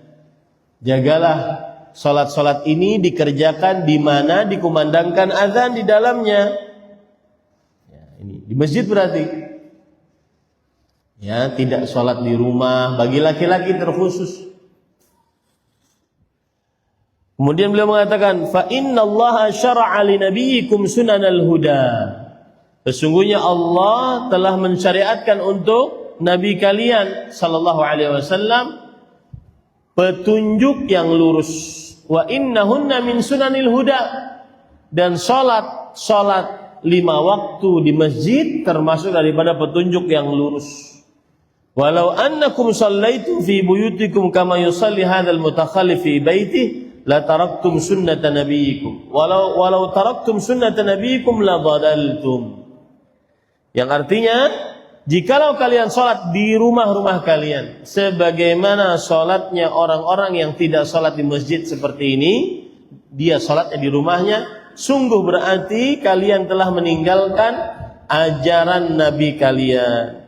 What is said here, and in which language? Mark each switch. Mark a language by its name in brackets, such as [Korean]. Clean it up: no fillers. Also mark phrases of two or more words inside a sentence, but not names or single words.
[Indonesian] Jagalah salat-salat ini dikerjakan di mana dikumandangkan azan di dalamnya. Ya, ini di masjid berarti. Ya, tidak salat di rumah bagi laki-laki terkhusus. Kemudian beliau mengatakan, [Arabic] فإن الله شرع لنبيكم سنن الهدى. [Indonesian] Sesungguhnya Allah telah mensyariatkan untuk nabi kalian [Arabic] صلى الله عليه وسلم [Indonesian] petunjuk yang lurus. [Arabic] وإنهن من سنن الهدى. [Indonesian] Dan salat 5 waktu di masjid termasuk daripada petunjuk yang lurus. [Arabic] ولو أنكم صليتم في بيوتكم كما يصلي هذا المتخلف في بيته لتركتم سنة نبيكم ولو تركتم سنة نبيكم لضللتم. [Indonesian] Yang artinya, jikalau kalian salat di rumah-rumah kalian sebagaimana salatnya orang-orang yang tidak salat di masjid seperti ini, dia salatnya di rumahnya, sungguh berarti kalian telah meninggalkan ajaran nabi kalian.